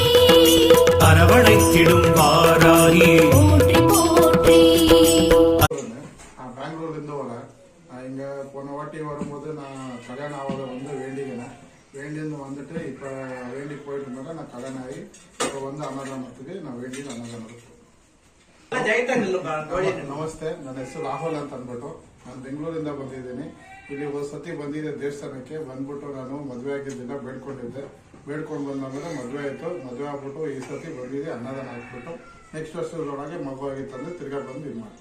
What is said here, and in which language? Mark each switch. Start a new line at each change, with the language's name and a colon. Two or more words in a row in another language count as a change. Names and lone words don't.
Tamil: அரவணைத்திடும் வாராகியே போற்றி போற்றி. நான் பெங்களூர்லேருந்து வரேன். நான் இங்கே போன வாட்டி வரும்போது நான் கல்யாணம் ஆகாத வேண்டிக்கினேன். வேண்டியிருந்து வந்துட்டு இப்போ வேண்டி போயிட்டு இருந்தேன். நான் கல்யாணம் ஆகி இப்போ ಅನ್ನದಾನத்துக்கு நான் வேண்டி ಅನ್ನದಾನಕ್ಕೆ.
Kannada: ನಮಸ್ತೆ, ನನ್ನ ಹೆಸರು ರಾಹುಲ್ ಅಂತ ಅಂದ್ಬಿಟ್ಟು ನಾನು ಬೆಂಗಳೂರಿಂದ ಬಂದಿದ್ದೀನಿ. ಇಲ್ಲಿ ಒಂದು ಸತಿ ಬಂದಿದ್ದೆ ದೇವಸ್ಥಾನಕ್ಕೆ. ಬಂದ್ಬಿಟ್ಟು ನಾನು ಮದುವೆ ಆಗಿದ್ದಿಲ್ಲ, ಬೇಡ್ಕೊಂಡಿದ್ದೆ. ಬೇಡ್ಕೊಂಡು ಬಂದಾದ್ಮೇಲೆ ಮದುವೆ ಆಯಿತು. ಮದುವೆ ಆಗ್ಬಿಟ್ಟು ಈ ಸತಿ ಬಂದಿದ್ದೆ, ಅನ್ನದಾನ ಹಾಕ್ಬಿಟ್ಟು ನೆಕ್ಸ್ಟ್ ವರ್ಷದೊಳಗೆ ಮಗು ಆಗಿತ್ತಂದ್ರೆ ತಿರ್ಗಾ ಬಂದು ಇದು ಮಾಡ್ತೀನಿ.